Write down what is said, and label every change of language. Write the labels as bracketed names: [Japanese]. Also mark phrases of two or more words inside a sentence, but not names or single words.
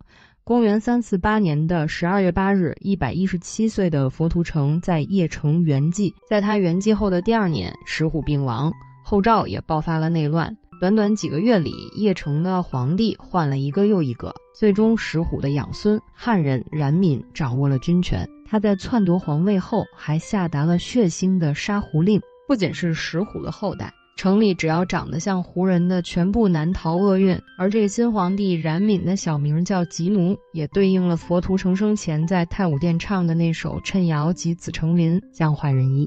[Chinese] 公元348年的12月8日，117歲的佛圖澄在鄴城圓寂。在他圓寂後的第2年，石虎病亡，後趙也爆發了內亂。短短幾個月裡，鄴城的皇帝換了一個又一個，最終石虎的養孫漢人冉閔掌握了軍權。他在篡奪皇位後，還下達了血腥的殺胡令。不僅是石虎的後代，城裡只要長得像胡人的，全部難逃厄運。而這個新皇帝冉閔的小名叫吉奴，也對應了佛图澄生前在太武殿唱的那首讖謠：“及子成林，將換人衣。”